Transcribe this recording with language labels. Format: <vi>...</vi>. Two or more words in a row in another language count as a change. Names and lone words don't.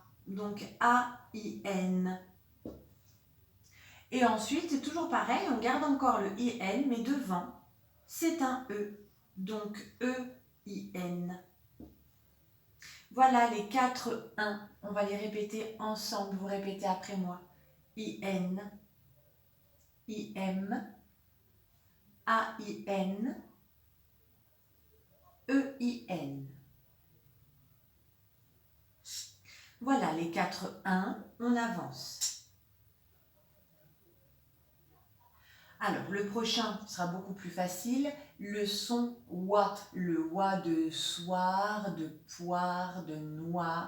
<fr>Donc, A-I-N. Et ensuite, c'est toujours pareil, on garde encore le IN, mais devant, c'est un E. Donc, E-I-N. Voilà les 4 1. On va les répéter ensemble. Vous répétez après moi. I-N, I-M, A-I-N, E-I-N. Voilà les 4 1. On avance. Alors, le prochain sera beaucoup plus facile. Le son WA, le WA de soir, de poire, de noir.</fr>